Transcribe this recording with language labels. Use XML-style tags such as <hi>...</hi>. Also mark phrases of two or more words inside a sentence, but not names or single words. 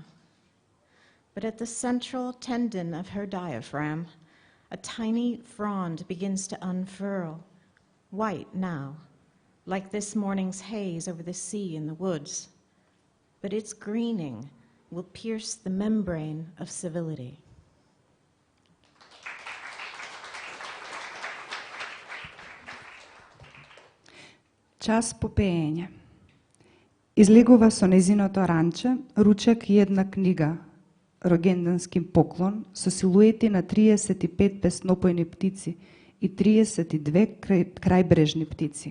<en>But at the central tendon of her diaphragm, a tiny frond begins to unfurl, white now, like this morning's haze over the sea in the woods. But its greening will pierce the membrane of civility.</en> <mk>Час по пеење. Излегува со незиното ранче, ручек и една книга, рогенденски поклон, со силуети на 35 песнопојни птици и 32 крајбрежни птици.</mk>